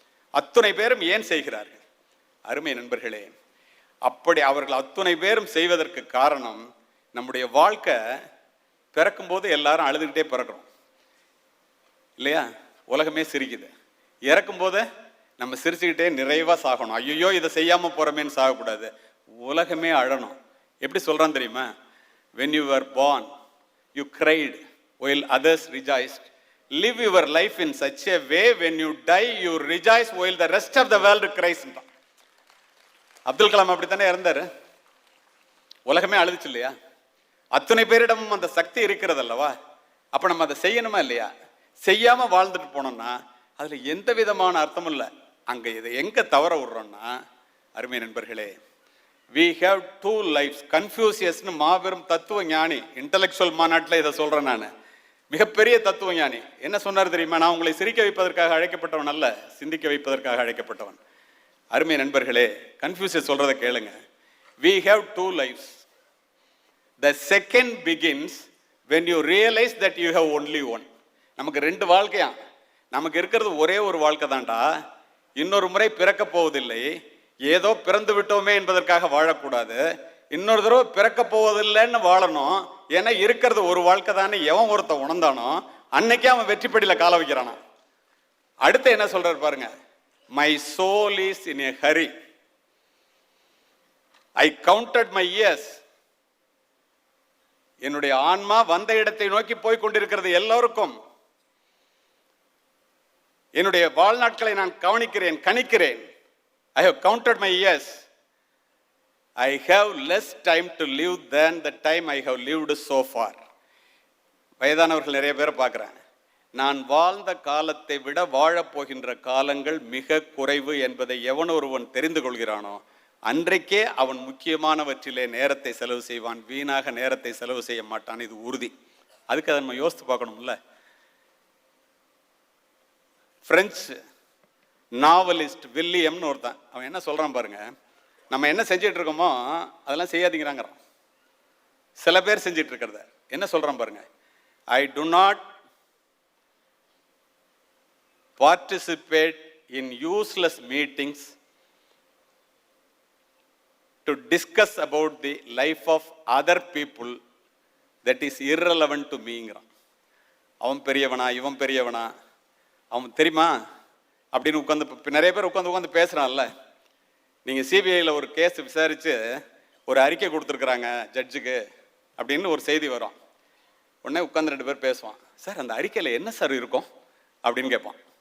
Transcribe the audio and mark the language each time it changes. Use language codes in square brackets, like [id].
[ta] அத்துணை பேரும் ஏன் செய்கிறார்கள்? அருமை நண்பர்களே, அப்படி அவர்கள் அத்துணை பேரும் செய்வதற்கு காரணம், நம்முடைய வாழ்க்கை பிறக்கும்போது எல்லாரும் அழுதுகிட்டே பிறக்கிறோம் இல்லையா? உலகமே சிரிக்குது. இறக்கும்போது நம்ம சிரிச்சுக்கிட்டே நிறைவாக சாகணும். ஐயோ இதை செய்யாமல் போகிறோமேன்னு சாகக்கூடாது. உலகமே அழணும். எப்படி சொல்கிறான் தெரியுமா? [en] when you were born you cried while others rejoiced. live your life in such a way when you die you rejoice while the rest of the world cries. [ta] Abdul Kalam அப்படித்தானே இறந்தாரு. உலகமே அழுதுச்சு இல்லையா? அத்தனை பேரிடமும் அந்த சக்தி இருக்கிறது அல்லவா? அப்போ நம்ம அதை செய்யணுமா இல்லையா? செய்யாமல் வாழ்ந்துட்டு போனோம்னா அதில் எந்த விதமான அர்த்தமும் இல்லை. அங்கே இதை எங்கே தவற விடுறோம்னா, அருமை நண்பர்களே, [en] we have two lives. [ta] கன்ஃபியூசியஸ்னு மாபெரும் தத்துவ ஞானி, இன்டலெக்சுவல் மாநாட்டில் இதை சொல்கிறேன் நான். மிகப்பெரிய தத்துவ ஞானி என்ன சொன்னார் தெரியுமா? நான் உங்களை சிரிக்க வைப்பதற்காக அழைக்கப்பட்டவன் அல்ல, சிந்திக்க வைப்பதற்காக அழைக்கப்பட்டவன். அருமை நண்பர்களே, கன்ஃபியூசியஸ் சொல்கிறத கேளுங்க. [en] we have two lives. the second begins when you realize that you have only one. [ta] நமக்கு ரெண்டு வாழ்க்கையா, நமக்கு இருக்கிறது ஒரே ஒரு வாழ்க்கை தான்டா. இன்னொரு முறை பிறக்க போவதில்லை. ஏதோ பிறந்து விட்டோமே என்பதற்காக வாழக்கூடாது. இன்னொரு தடவை பிறக்க போவதில்லைன்னு வாழணும். ஏன்னா இருக்கிறது ஒரு வாழ்க்கை தானே எவன் ஒருத்த உணர்ந்தானோ அன்னைக்கே அவன் வெற்றிப்படியில் கால வைக்கிறானா. அடுத்து என்ன சொல்றாரு பாருங்க, [en] my soul is in a hurry. I counted my years. [ta] என்னுடைய ஆன்மா வந்த இடத்தை நோக்கி போய் கொண்டிருக்கிறது. எல்லோருக்கும் என்னுடைய வாழ்நாட்களை நான் கவனிக்கிறேன், கணிக்கிறேன். [en] I have counted my years. I have less time to live than the time I have lived so far. [ta] வயதானவர்கள் நிறைய பேரை பார்க்குறேன். நான் வாழ்ந்த காலத்தை விட வாழப்போகின்ற காலங்கள் மிக குறைவு என்பதை எவன் ஒருவன் தெரிந்து கொள்கிறானோ அன்றைக்கே அவன் முக்கியமானவற்றிலே நேரத்தை செலவு செய்வான், வீணாக நேரத்தை செலவு செய்ய மாட்டான். இது உறுதி. அதுக்கு அதை நம்ம யோசித்து பார்க்கணும்ல. பிரெஞ்சு நாவலிஸ்ட் வில்லியம்னு ஒருத்தன், அவன் என்ன சொல்றான் பாருங்க, நம்ம என்ன செஞ்சிட்டு இருக்கோமோ அதெல்லாம் செய்யாதீங்கிறாங்கிறான். சில பேர் செஞ்சிட்டு இருக்கிறத என்ன சொல்றான் பாருங்க, [en] I do not participate in useless meetings to discuss about the life of other people that is irrelevant to meங்கிறான். [ta] அவன் பெரியவனா இவன் பெரியவனா அவன் தெரியுமா அப்படின்னு உட்காந்து நிறைய பேர் உட்காந்து பேசுறான்ல. நீங்கள் சிபிஐயில் ஒரு கேஸ் விசாரித்து ஒரு அறிக்கை கொடுத்துருக்குறாங்க ஜட்ஜுக்கு அப்படின்னு ஒரு செய்தி வரும். உடனே உட்காந்து 2 பேர் பேசுவான். சார் அந்த அறிக்கையில் என்ன சார் இருக்கும் அப்படின்னு கேட்பான்.